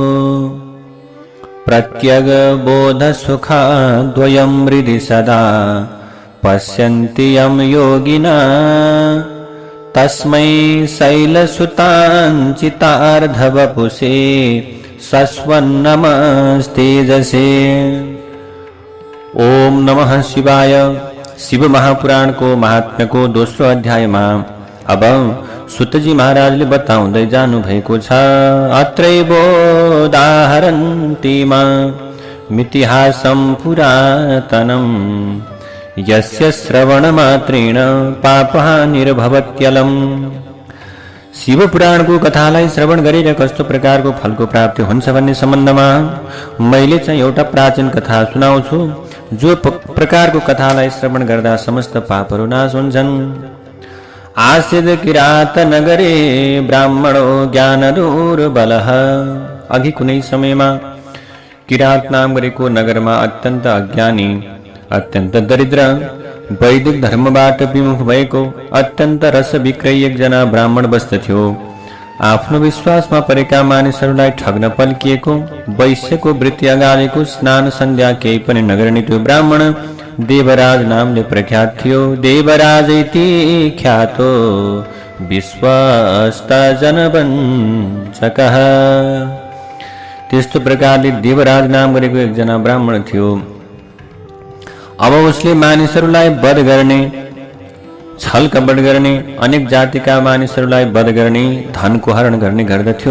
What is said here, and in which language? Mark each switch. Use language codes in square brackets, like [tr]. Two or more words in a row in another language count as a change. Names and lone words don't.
[sa] प्रत्यगबोधसुखाद्वयं हृदि सदा पश्यन्ति यं योगिना तस्मै शैलसुताञ्चितार्धवपुषे सस्वन्नमस्तेजसे। ओम नमः शिवाय। [ne] शिव महापुराण को महात्म्य को 200 अध्याय में अब सुतजी महाराज ने बताउँदै जानु भएको छ। [sa] अत्रैवोदाहरन्ति मितिहासं पुरातनं यस्य श्रवणमात्रेण पापहानिर्भवत्यलम्। [ne] शिव पुराण को कथालाई श्रवण गरेर कस्तो प्रकारको फलको प्राप्ति हुन्छ भन्ने सम्बन्धमा मैले चाहिँ एउटा प्राचीन कथा सुनाउँछु। जो प्रकारको कथालाई श्रवण गर्दा समस्त पापहरू नाश हुन्छन्। [sa] आसिद किरात नगरे ब्राह्मणो ज्ञान दुर्बलः। [ne] अघि कुनै समयमा किरात नाम गरेको नगरमा अत्यन्त अज्ञानी, अत्यन्त दरिद्र, वैदिक धर्मबाट विमुख भएको अत्यन्त रस विक्रयी एकजना ब्राह्मण बस्दथ्यो। आफ्नो विश्वासमा परेका मानिसहरूलाई ठग्न पल्किएको, वैश्यको वृत्ति अगालेको, स्नान सन्ध्या केही पनि नगर्ने त्यो ब्राह्मण देवराज नामले प्रख्यात थियो। [sa] देवराज इति ख्यातो विश्वस्त जनवञ्चकः। [ne] त्यस्तो प्रकारले देवराज नाम गरेको एकजना ब्राह्मण थियो। अब उसले मानिसहरूलाई वध गर्ने, छल कपट गर्ने, अनेक जातिका मानिसहरूलाई वध गर्ने, धनको हरण गर्ने गर्दथ्यो।